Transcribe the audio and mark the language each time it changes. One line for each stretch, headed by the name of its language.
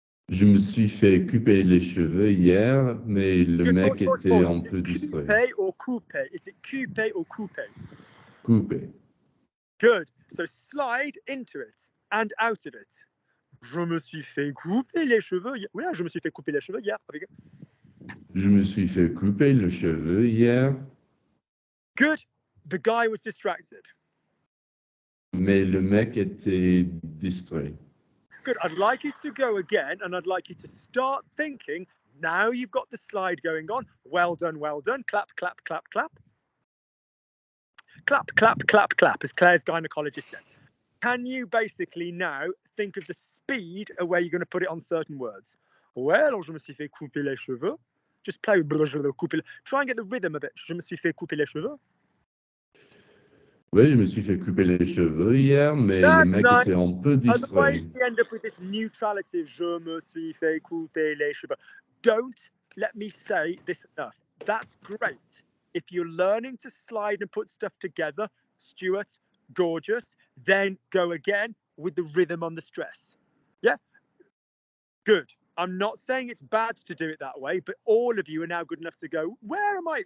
French: Je me suis fait couper les cheveux hier, mais le mec était un peu distrait.
English: Couper or coupe? Is it coupe or coupe?
French: Couper.
English: Good. So slide into it and out of it.
French: Je me suis fait couper les cheveux. Oui, je me suis fait couper les cheveux hier. Je me suis fait couper les cheveux hier.
English: Good. The guy was distracted.
French: Mais le mec était distrait.
English: Good. I'd like you to go again, and I'd like you to start thinking. Now you've got the slide going on. Well done, well done. Clap, clap, clap, clap. Clap, clap, clap, clap, as Claire's gynecologist said. Can you basically now think of the speed of where you're going to put it on certain words?
French: Well, je me suis fait couper les cheveux.
English: Just play with je me couper. Try and get the rhythm of it.
French: Je me suis fait couper les cheveux. Oui, je me suis fait couper les cheveux hier, mais le mec était un peu distrait.
English: Otherwise, we end up with this neutrality.
French: Je me suis fait couper les cheveux.
English: Don't let me say this enough. That's great. If you're learning to slide and put stuff together, Stuart, gorgeous, then go again with the rhythm on the stress. Yeah? Good. I'm not saying it's bad to do it that way, but all of you are now good enough to go, where am I?